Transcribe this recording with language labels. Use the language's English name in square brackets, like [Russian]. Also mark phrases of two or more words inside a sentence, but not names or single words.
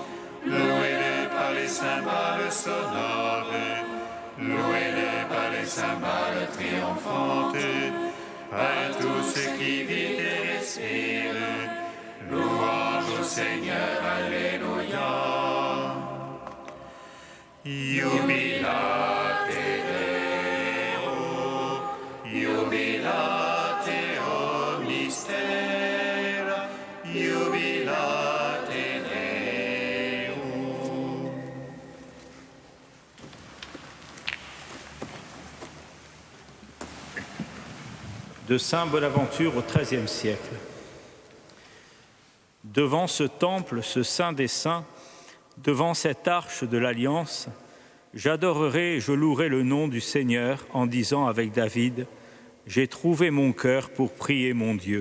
[French] Louez-le par les cymbales sonores. Louez-le par les cymbales triomphantes. Par tout ce qui vit et respire. Louange au Seigneur, Alléluia. [Latin] Jubilate Deo, jubilate omnistera, jubilate Deo. [French] De Saint Bonaventure au XIIIe siècle. Devant ce temple, ce saint des saints, devant cette arche de l'Alliance, j'adorerai et je louerai le nom du Seigneur en disant avec David, « J'ai trouvé mon cœur pour prier mon Dieu.